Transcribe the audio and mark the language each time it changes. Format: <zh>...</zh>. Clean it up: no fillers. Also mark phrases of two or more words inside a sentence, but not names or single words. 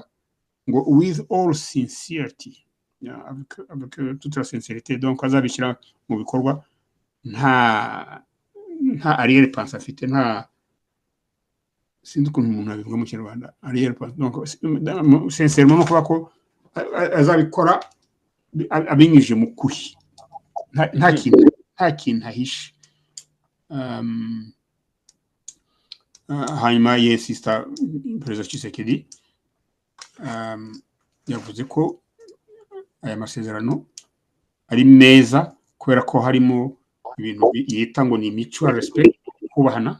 <en>ngo with all sincerity,</en> <fr>avec toute la sincérité, donc</fr> <rw>azabishyira mu bikorwa nta</rw> <fr>arrière pensée</fr> <rw>afite, nta sinzi ukuntu umuntu abivuga mu Kinyarwanda</rw> <fr>arrière pensée, donc sincèrement</fr> <rw>no kuba ko azabikora abinyujije mu kuri, nta kintu ahishe. Hanyuma sister Perezida Tshisekedi yavuze ko aya masezerano ari meza kubera ko harimo ibintu yita ngo ni</rw> <en>mutual respect,</en> <rw>kubahana.</rw>